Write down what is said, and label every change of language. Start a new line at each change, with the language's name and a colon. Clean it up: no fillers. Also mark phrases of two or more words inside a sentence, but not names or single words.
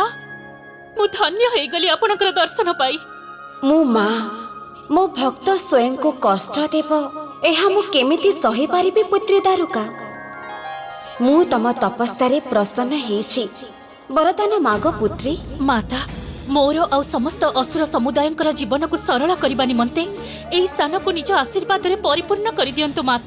Odia: ମୁ ଧନ୍ୟ ହୋଇ ଗଲି ଆପଣକର ଦର୍ଶନ ପାଇ। ମୋ ମାଁ, ମୋ ଭକ୍ତ ସ୍ୱୟଂ କୁ କଷ୍ଟ ଦେବ ଏହା ମୁ କେମିତି ସହି ପାରିବି ପୁତ୍ରୀ ଦାରୁକା। ମୁ ତମ ତପସ୍ୟା ପ୍ରସନ୍ନ ହେଛି, ବରଦାନ ମାଗ ପୁତ୍ରୀ। ମାତା ମୋର ଆ ସମସ୍ତ ଅସୁର ସମୁଦାୟଙ୍କର ଜୀବନ କୁ ସରଳ କରିବା ନିମନ୍ତେ ଏଇ ସ୍ଥାନ କୁ ନିଜ ଆଶୀର୍ବାଦ ରେ ପରିପୂର୍ଣ୍ଣ କରି ଦିଅନ୍ତୁ ମାତା।